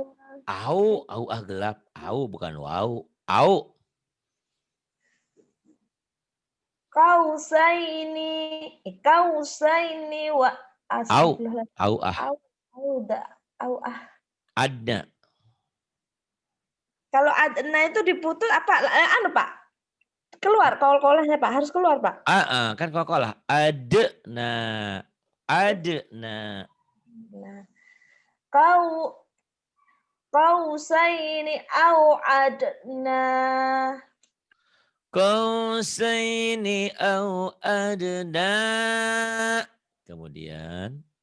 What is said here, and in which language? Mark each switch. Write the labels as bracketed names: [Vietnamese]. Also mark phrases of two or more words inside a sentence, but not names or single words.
[Indonesian] Au gelap. Au bukan wau. Au. [Arabic] Kausaini wa [Indonesian] Adna. Kalau adna itu diputus apa? Pak. Keluar kol-kolahnya Pak, harus keluar Pak. Kan kol-kolah. Adna. Nah. [Arabic] Kausaini au adna. Kausaini au adna. [Indonesian] Kemudian.